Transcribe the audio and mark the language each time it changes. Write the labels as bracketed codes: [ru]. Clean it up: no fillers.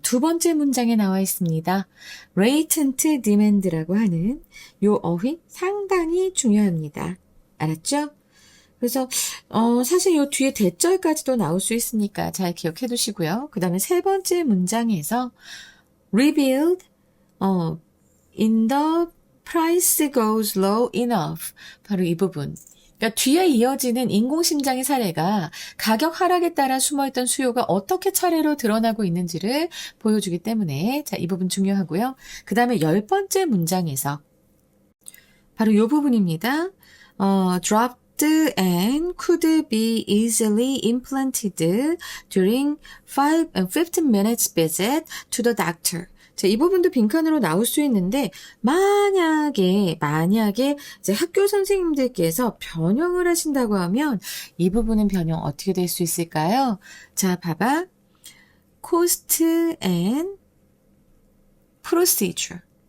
[ko] 두 번째 문장에 나와 있습니다. latent demand라고 하는 요 어휘 상당히 중요합니다. 알았죠? 그래서 사실 요 뒤에 대절까지도 나올 수 있으니까 잘 기억해 두시고요. 그 다음에 세 번째 문장에서 [en] rebuild, in the price goes low enough. [ko] 바로 이 부분. 그러니까 뒤에 이어지는 인공심장의 사례가 가격 하락에 따라 숨어있던 수요가 어떻게 차례로 드러나고 있는지를 보여주기 때문에 자, 이 부분 중요하고요. 그 다음에 10번째 문장에서 바로 이 부분입니다. [en] dropped and could be easily implanted during 15 minutes visit to the doctor. [ko] 자, 이 부분도 빈칸으로 나올 수 있는데 만약에 이제 학교 선생님들께서 변형을 하신다고 하면 이 부분은 변형 어떻게 될 수 있을까요? 자, 봐봐. [en] cost and procedure.